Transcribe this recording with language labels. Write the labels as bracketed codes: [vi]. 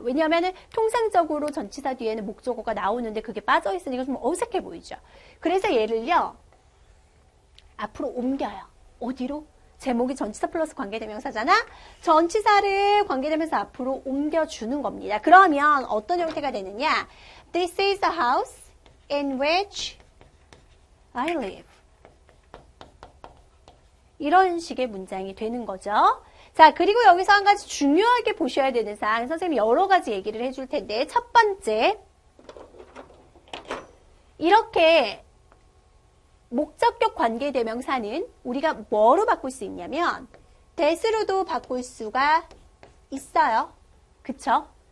[ko] 왜냐하면 통상적으로 전치사 뒤에는 목적어가 나오는데 그게 빠져 있으니까 좀 어색해 보이죠. 그래서 얘를요, 앞으로 옮겨요. 어디로? 제목이 전치사 플러스 관계대명사잖아? 전치사를 관계대명사 앞으로 옮겨주는 겁니다. 그러면 어떤 형태가 되느냐? [en] This is the house in which I live. [ko] 이런 식의 문장이 되는 거죠. 자, 그리고 여기서 한 가지 중요하게 보셔야 되는 사항, 선생님이 여러 가지 얘기를 해줄 텐데, 첫 번째, 이렇게 목적격 관계대명사는 우리가 뭐로 바꿀 수 있냐면 that으로도 바꿀 수가 있어요. 그쵸?